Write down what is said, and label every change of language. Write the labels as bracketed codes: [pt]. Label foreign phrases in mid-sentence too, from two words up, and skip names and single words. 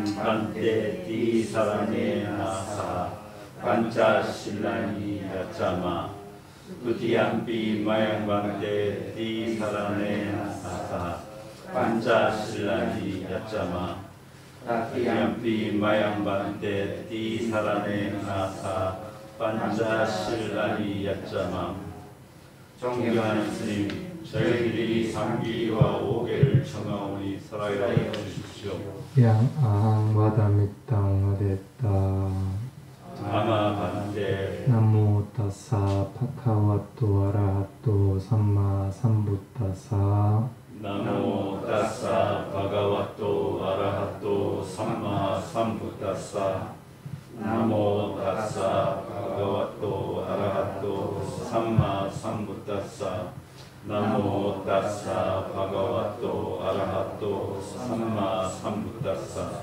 [pi] bhante tisaranena saha pancasilani yacama dutiyampi mayam bhante tisaranena saha pancasilani yacama dutiyampi mayam bhante tisaranena saha pancasilani yacama. [ko] 존경하는 스님, 저희들이 삼기와 오계를 청하오니 서라이라여 주십시오. [pi] yang ahang vadamittang vadetta ama bhante namo tassa bhagavato arahato samma sambuddhassa namo tassa bhagavato arahato samma sambuddhassa namo tassa bhagavato arahato samma sambuddhassa namo tassa bhagavato arahato samma sambuddhassa